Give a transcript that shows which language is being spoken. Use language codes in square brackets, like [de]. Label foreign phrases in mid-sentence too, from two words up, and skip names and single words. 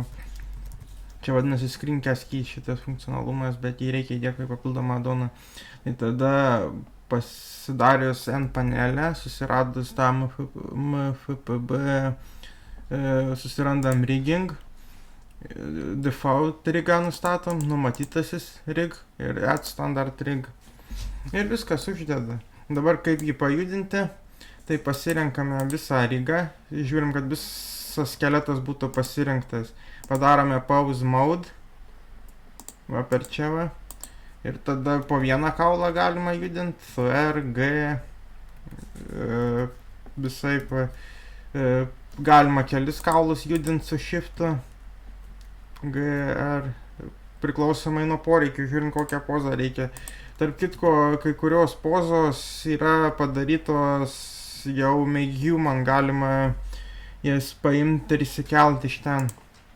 [lt] Čia vadinasi [en] screencast key [lt] šitas funkcionalumas, bet jį reikia įdėti kaip papildomą adoną. Tai tada pasidarius N-panelę, susiradus tą MFPB, susirandam rigging, default rigą nustatom, numatytasis rig ir [en] add standard rig. [lt] Ir viskas uždeda. Dabar kaip jį pajudinti, tai pasirenkame visą rigą, žiūrim, kad visas skeletas būtų pasirinktas. Padarome [en] pause mode, [lt] va per čia va, ir tada po vieną kaulą galima judinti, su R, G, visaip, galima kelis kaulus judinti su shiftu, G, R, priklausomai nuo poreikių, žiūrint kokią pozą reikia. Tarp kitko, kai kurios pozos yra padarytos jau make human, galima jas paimti ir įsikelti iš ten.